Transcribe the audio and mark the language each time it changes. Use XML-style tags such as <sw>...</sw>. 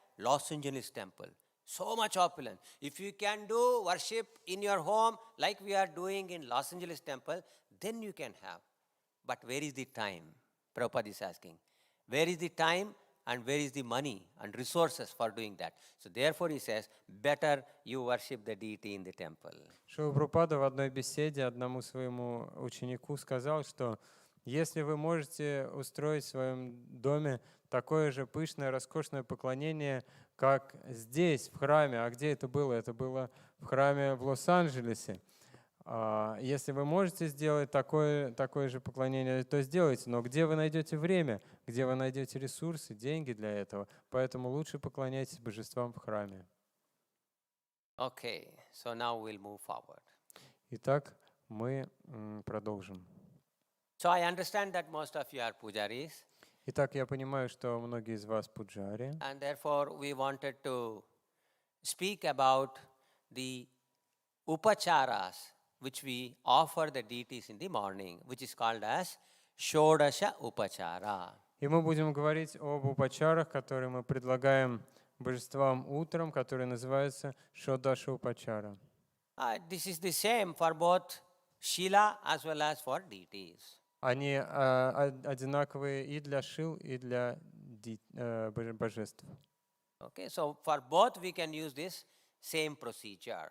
<en>Los Angeles temple. So much opulence. If you can do worship in your home like we are doing in Los Angeles temple, then you can have. But where is the time? Prabhupada is asking. Where is the time and where is the money and resources for doing that? So therefore he says, better you worship the deity in the temple.</en> <ru>Шрила Прабхупада в одной беседе одному своему ученику сказал, что если вы можете устроить в своем доме такое же пышное, роскошное поклонение, как здесь, в храме, а где это было? Это было в храме в Лос-Анджелесе. Если вы можете сделать такое же поклонение, то сделайте. Но где вы найдете время, где вы найдете ресурсы, деньги для этого? Поэтому лучше поклоняйтесь божествам в храме.</ru> <en>Okay, so now we'll move forward.</en> <ru>Итак, мы продолжим.</ru> <en>So I understand that most of you are pujaris,</en> <ru>Итак, я понимаю, что многие из вас пуджари,</ru> <en>and therefore we wanted to speak about the upacharas which we offer the deities in the morning, which is called as Shodasha Upachara.</en> <ru>и мы будем говорить об упачарах, которые мы предлагаем божествам утром, которые называются Шодаша Упачара.</ru> <en>This is the same for both Shila as well as for deities.</en> <ru>Они одинаковые и для шил, и для божеств.</ru> <en>Okay, so for both we can use this same procedure.</en>